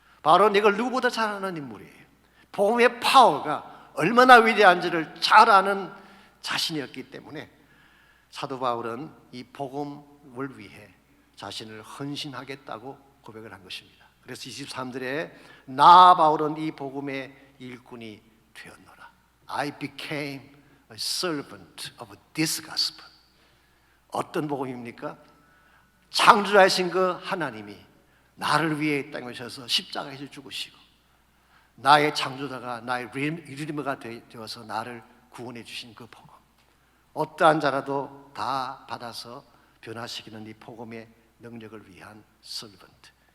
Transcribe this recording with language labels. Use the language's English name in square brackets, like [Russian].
[Korean] 바로 이걸 누구보다 잘 아는 인물이에요. 복음의 파워가 얼마나 위대한지를 잘 아는 자신이었기 때문에 사도 바울은 이 복음 복음을 위해 자신을 헌신하겠다고 고백을 한 것입니다. 그래서 23절에 나 바울은 이 복음의 일꾼이 되었노라. [English] I became a servant of this gospel. [Korean] 어떤 복음입니까? 창조자이신 그 하나님이 나를 위해 이 땅에 오셔서 십자가에서 죽으시고 나의 창조자가 나의 리디머가 되어서 나를 구원해 주신 그 복음, 어떠한 자라도 다 받아서 변화시키는 이 복음의 능력을 위한 servant.